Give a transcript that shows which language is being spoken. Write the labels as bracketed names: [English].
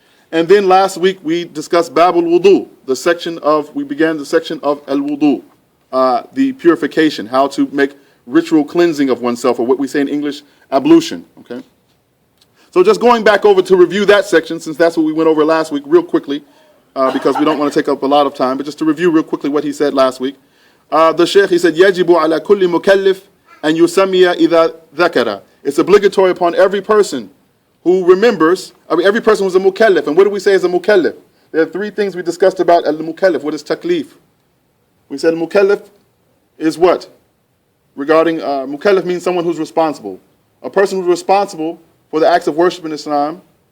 [English] And then last week we discussed Bab al-Wudhoo, we began the section of al-Wudhoo, the purification, how to make ritual cleansing of oneself, or what we say in English, ablution. Okay. So just going back over to review that section, since that's what we went over last week, real quickly, because we don't want to take up a lot of time, but just to review real quickly what he said last week. The Shaykh, he said, [Arabic] يَجِبُ عَلَى كُلِّ مُكَلِّفٍ أَنْ يُسَمِّيَ إِذَا ذَكَرَ. [English] It's obligatory upon every person who remembers, every person who's a mukallif. And what do we say is a mukallif? There are three things we discussed about al-mukallif. What is taklif? We said mukallif is what? Regarding mukallif means someone who's responsible. A person who's responsible for the acts of worship in Islam